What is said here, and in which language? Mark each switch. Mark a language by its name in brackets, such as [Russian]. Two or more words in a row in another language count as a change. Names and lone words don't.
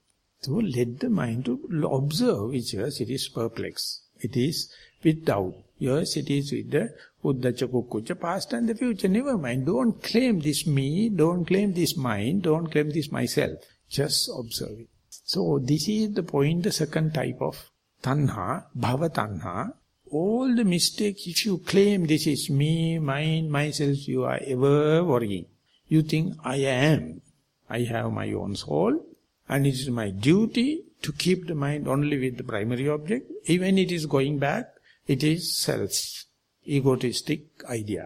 [English] So let the mind to observe, which yours it is perplexed. It is with doubt. Yours it is with the [Pali] Uddacha Kukkucha, [English] past and the future. Never mind. Don't claim this me, don't claim this mind, don't claim this myself. Just observe it. So this is the point, the second type of tanha, [Pali] bhava tanha. [English] All the mistakes, if you claim this is me, mine, myself, you are ever worrying. You think, I am. I have my own soul, and it is my duty to keep the mind only with the primary object. Even it is going back, it is self, egotistic idea.